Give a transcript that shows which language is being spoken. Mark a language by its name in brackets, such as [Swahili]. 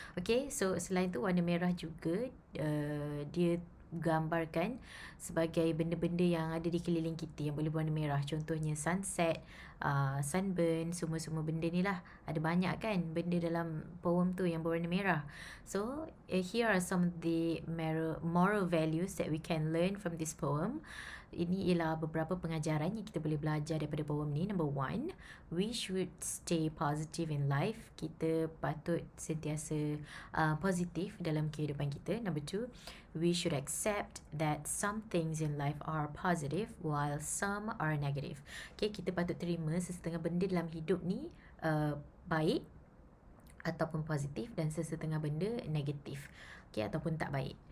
[Malay] Okay, so selain tu warna merah juga dia gambarkan sebagai benda-benda yang ada di keliling kita yang boleh berwarna merah. Contohnya sunset, sunburn, semua-semua benda ni lah. Ada banyak kan benda dalam poem tu yang berwarna merah. [English] So here are some of the moral values that we can learn from this poem. [Malay] Ini ialah beberapa pengajaran yang kita boleh belajar daripada poem ni. [English] Number 1, we should stay positive in life. [Malay] Kita patut sentiasa positif dalam kehidupan kita. [English] Number 2, we should accept that some things in life are positive while some are negative. [Malay] Okay, kita patut terima sesetengah benda dalam hidup ni baik ataupun positif, dan sesetengah benda negatif, okay, ataupun tak baik.